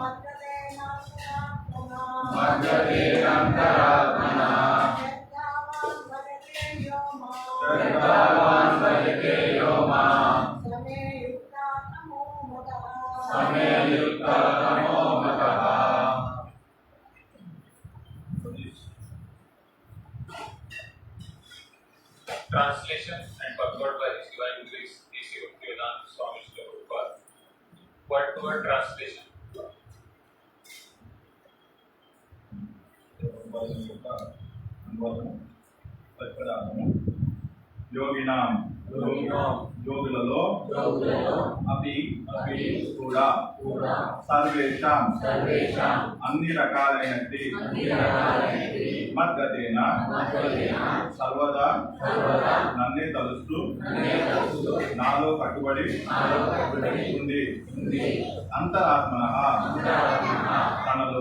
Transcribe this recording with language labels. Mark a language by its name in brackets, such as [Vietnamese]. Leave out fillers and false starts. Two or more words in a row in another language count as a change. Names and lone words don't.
[Sanskrit] मद्गतेनान्तरात्मना श्रद्धावान् भजते यो मां समे युक्ततमो मतः [English] Translation and purport by His Divine Grace A.C. Bhaktivedanta Swami Srila Prabhupada. Word to word translation. [Telugu] योगिनां योగులలో అపి కూడా సర్వేషాం అన్ని రకాలైనది మద్గతేన సర్వదా నన్నే తలుస్తూ నాలో కట్టుబడి ఉంది అంతరాత్మనః తనలో